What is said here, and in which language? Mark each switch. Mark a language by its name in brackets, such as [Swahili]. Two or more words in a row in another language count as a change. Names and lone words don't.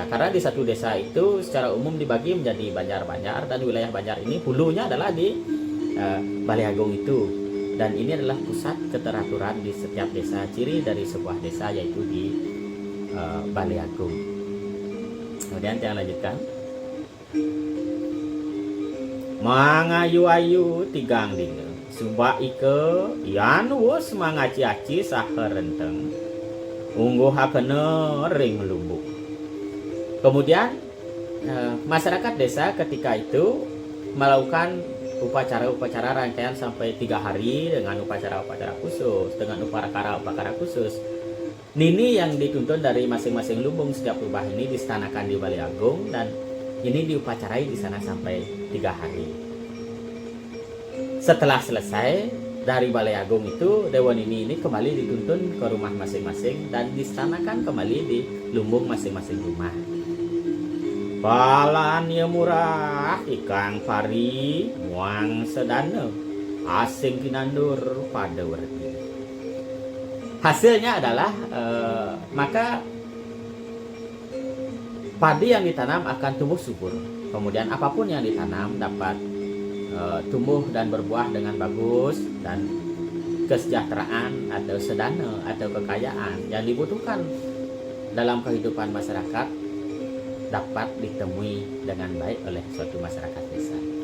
[Indonesian] Karena di satu desa itu secara umum dibagi menjadi banjar-banjar, dan wilayah banjar ini hulunya adalah di Balai Agung itu. Dan ini adalah pusat keteraturan di setiap desa. Ciri dari sebuah desa yaitu di Balai Agung. Kemudian yang lanjutkan. [Kawi] Mangayu-ayu tigang dina Suba ike yan wus mangaci-aci saherenteng ungguh hakena ring lumbuk. [Indonesian] Kemudian masyarakat desa ketika itu melakukan upacara-upacara rangkaian sampai 3 hari dengan upacara-upacara khusus, dengan upacara khusus. Nini yang dituntun dari masing-masing lumbung setiap rubah ini disetanakan di Balai Agung, dan ini diupacarai di sana sampai 3 hari. Setelah selesai dari Balai Agung itu, Dewa Nini ini kembali dituntun ke rumah masing-masing dan disetanakan kembali di lumbung masing-masing rumah. [Kawi] Palan ya murah ikang pari muang sedana asing kinandur pada werdi. [Indonesian] Hasilnya adalah maka padi yang ditanam akan tumbuh subur. Kemudian apapun yang ditanam dapat tumbuh dan berbuah dengan bagus, dan kesejahteraan atau sedana atau kekayaan yang dibutuhkan dalam kehidupan masyarakat dapat ditemui dengan baik oleh suatu masyarakat desa.